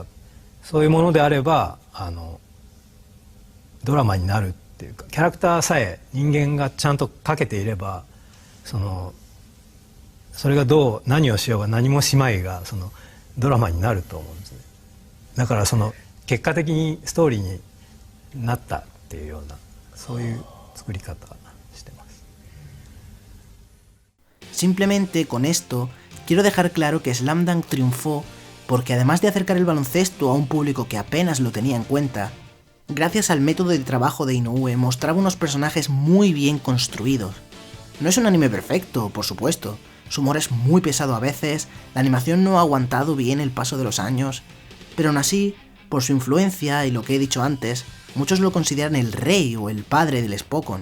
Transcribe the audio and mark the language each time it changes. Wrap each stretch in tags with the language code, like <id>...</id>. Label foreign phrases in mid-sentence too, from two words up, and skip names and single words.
<ja>そういうものであればドラマになるっていうかキャラクターさえ人間がちゃんと描けていればそれが何をしようが何もしまいがドラマになると思うんですね。だから結果的にストーリーになったっていうようなそういう作り方してます。</ja> <es>Simplemente con esto quiero dejar claro que Slam Dunk triunfó porque además de acercar el baloncesto a un público que apenas lo tenía en cuenta, gracias al método de trabajo de Inoue mostraba unos personajes muy bien construidos. No es un anime perfecto, por supuesto, su humor es muy pesado a veces, la animación no ha aguantado bien el paso de los años, pero aún así, por su influencia y lo que he dicho antes, muchos lo consideran el rey o el padre del Spokon.</es>